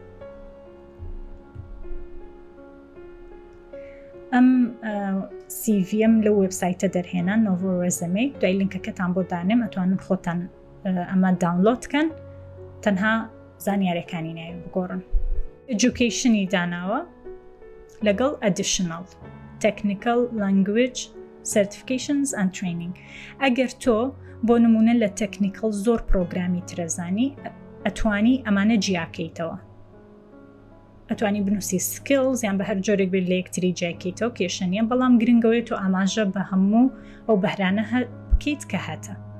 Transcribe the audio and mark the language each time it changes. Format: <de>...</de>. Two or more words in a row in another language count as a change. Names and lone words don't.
<ckb>ئەم سیڤیم لە وێبسایتە دەرهێنا، نۆڤۆ رێزێمێ. دوای لینکەکەتان بۆ دانێم، ئەتوانن خۆتان ئەمە داونلۆدکەن، تەنها زانیاریەکانی ناوی بگۆڕن. ئێجوکیشنی داناوە لەگەڵ</ckb> <en>additional technical language certifications and training.</en> <ckb>ئەگەر تۆ بۆ نمونە لە تەکنیکەل زۆر پرۆگرامی ترەزانی، ئەتوانی ئەمانە جیاکەیتەوە. ئەتوانی بنووسی سکیڵ یان بە هەر جۆرێک بێت لە یەکتری جیاکەیتەوە کێشە نیە، بەڵام گرنگەوەی تۆ ئاماژە بە هەموو ئەو بەهرانە بکەیت کە هاتە.</ckb>